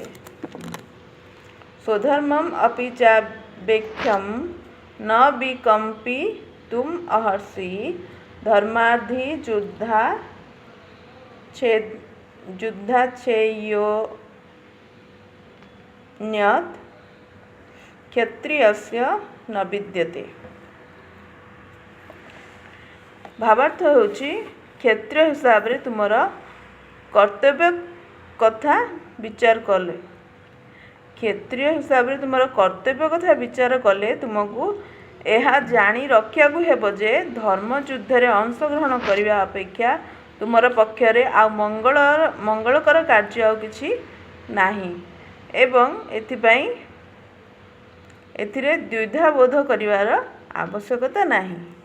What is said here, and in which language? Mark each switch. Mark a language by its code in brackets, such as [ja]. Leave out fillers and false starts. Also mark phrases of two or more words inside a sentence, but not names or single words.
[sa] स्वधर्मम् अपि चावेक्ष्यं न विकम्पितुमर्हसि धर्मार्थी युद्धाश्चर्योऽन्यत् क्षत्रियस्य न विद्यते। [or] ଭାବାର୍ଥ ହେଉଛି କ୍ଷତ୍ରିୟ ହିସାବ ରେ ତୁମର କର୍ତ୍ତବ୍ୟ କଥା ବିଚାର କଲେ, କ୍ଷତ୍ରିୟ ହିସାବରେ ତୁମର କର୍ତ୍ତବ୍ୟ କଥା ବିଚାର କଲେ ତୁମକୁ ଏହା ଜାଣି ରଖିବାକୁ ହେବ ଯେ ଧର୍ମ ଯୁଦ୍ଧରେ ଅଂଶଗ୍ରହଣ କରିବା ଅପେକ୍ଷା ତୁମର ପକ୍ଷରେ ଆଉ ମଙ୍ଗଳକର କାର୍ଯ୍ୟ ଆଉ କିଛି ନାହିଁ ଏବଂ ଏଥିରେ ଦ୍ୱିଧାବୋଧ କରିବାର ଆବଶ୍ୟକତା ନାହିଁ।